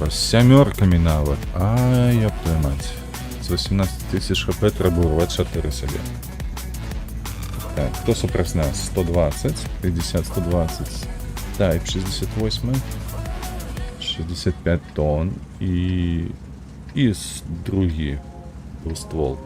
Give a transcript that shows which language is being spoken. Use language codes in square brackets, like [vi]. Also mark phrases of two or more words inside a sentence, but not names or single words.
[be] З сямёркамі нават. Ай, [ru] ёб твою мать. [be] З 18 000 хп трэба урваць 4 сабе. Так, хто супраць нас? 120, 50, 120. Так, 68. 65 тонн. І другі двустволка.